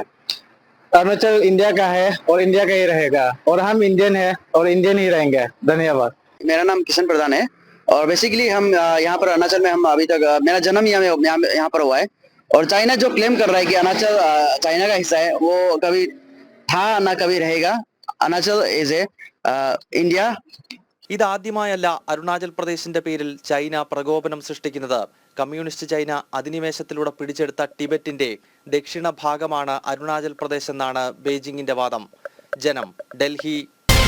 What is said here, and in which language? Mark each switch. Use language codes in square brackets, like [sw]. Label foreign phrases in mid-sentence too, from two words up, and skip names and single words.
[hi] अरुणाचल इंडिया का है और इंडिया का ही रहेगा और हम इंडियन है और इंडियन ही रहेंगे। धन्यवाद। मेरा नाम किशन प्रधान है और बेसिकली हम यहाँ पर अरुणाचल में हम अभी तक मेरा जन्म यहाँ पर हुआ है। और चाइना जो क्लेम कर रहा है कि अरुणाचल चाइना का हिस्सा है, वो कभी था ना कभी रहेगा। [en] Arunachal is a India. [ml] ഇതാദ്യമായല്ല അരുണാചൽ പ്രദേശിന്റെ പേരിൽ ചൈന പ്രകോപനം സൃഷ്ടിക്കുന്നത്. കമ്മ്യൂണിസ്റ്റ് ചൈന അധിനിവേശത്തിലൂടെ പിടിച്ചെടുത്ത ടിബറ്റിന്റെ ദക്ഷിണ ഭാഗമാണ് അരുണാചൽ പ്രദേശ് എന്നാണ് ബെയ്ജിങ്ങിന്റെ വാദം. ജനം, ഡൽഹി.